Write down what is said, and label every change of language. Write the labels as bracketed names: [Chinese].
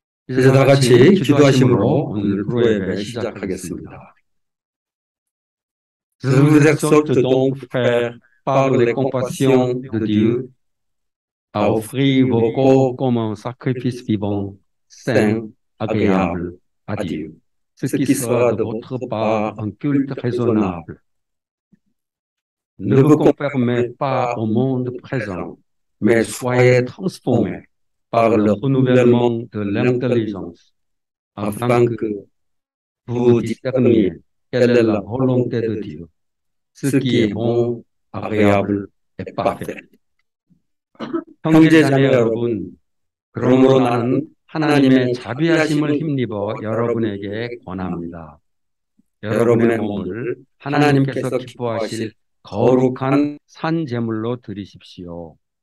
[Korean] 이제 다 같이 기도하심으로 오늘 프로예배 시작하겠습니다. [French] Je vous exhorte donc, frères, par les compassions de Dieu, à offrir vos corps comme un sacrifice vivant, saint, agréable à Dieu, ce qui sera de votre part un culte raisonnable. Ne vous conformez pas au monde présent, mais soyez transformés par le renouvellement de l'intelligence, afin que vous discerniez quelle est la volonté de Dieu, ce qui est bon, agréable et parfait. [Korean] 형제자매 여러분, 그러므로 나는 하나님의 자비하심을 힘입어 여러분에게 권합니다. 여러분의 몸을 하나님께서 기뻐하실 거룩한 산 제물로 드리십시오.